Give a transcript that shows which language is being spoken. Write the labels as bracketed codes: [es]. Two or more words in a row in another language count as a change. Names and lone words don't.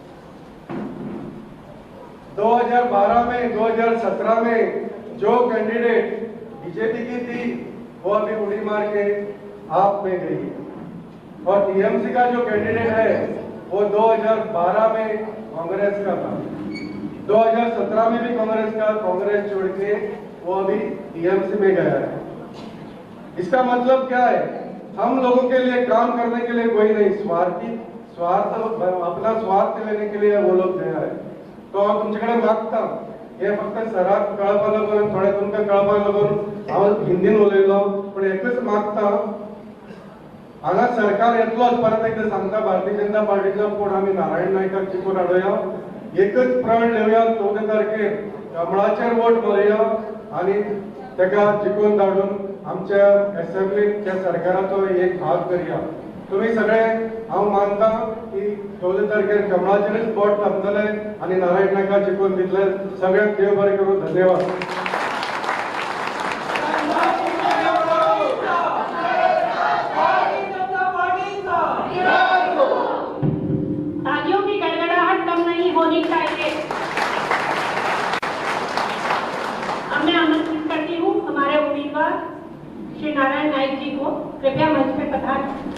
[hi] 2012 में 2017 में जो कैंडिडेट बीजेपी की थी वो अभी उड़ी मार के आप में गई, और टीएमसी का जो कैंडिडेट है वो 2012 में कांग्रेस का था, 2017 में भी कांग्रेस का, कांग्रेस छोड़ के वो अभी टीएमसी में गया है। इसका मतलब क्या है? हम लोगों के लिए काम करने के लिए कोई नहीं, अपना स्वार्थ लेने के लिए वो लोग गया है। [kok] तो तुमच्याकडे मागता हे फक्त सराक कळपाला लागून, थोडे तुमका कळपाला लागून हांव हिंदीन उलयलो, पण एकच मागता, हांगा सरकार येतलोच, परत एकदा सांगता, भारतीय जनता पार्टीचा कोण आम्ही नारायण नायकाक जिखून हाडुया, एकच प्रण लेवया, 14 तारखेर कमळाचेर वोट मारुया आणि ताका जिखून धाडून आमच्या असेंब्लीत त्या सरकाराचो एक भाग करूया। तुम्ही सगळे, हांव मानता की 14 तारखेर कमळाचेरच वोट लागतले आणि नारायण नायका जिखून दितले। सगळ्यांक देव बरें करूं। धन्यवाद। [hi] तालियों की गड़गड़ाहट कम नहीं होनी चाहिए। अब मैं आमंत्रित करती हूँ हमारे उम्मीदवार श्री नारायण नाइक जी को, कृपया मंच पे पधारें।